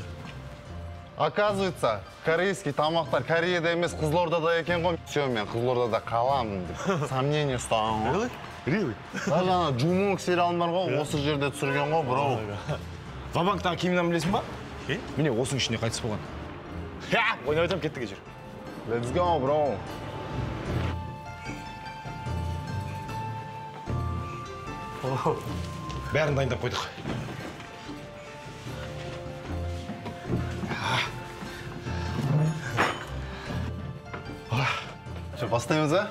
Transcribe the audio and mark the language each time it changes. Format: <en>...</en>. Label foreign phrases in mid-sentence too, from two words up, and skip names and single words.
<kk>Оказывается, корейский тамақтар Кореяда емес Қызылордада екен ғой. Все, мен Қызылордада қаламын деп сомнение ұстаған ғой.</kk> <en>Really?</en> <kk>Даже ана Жумонг сериалын бар ғой, осы жерде түсірген ғой, бро. Вабанктағы киімнен білесің ба? Міне осының ішінде қайтыс болған. Ойнап айтам, кетті кешір.</kk> <en>Let's go, bro.</en> <kk>Бәрін дайындап қойдық. Бастаймыз, а?</kk>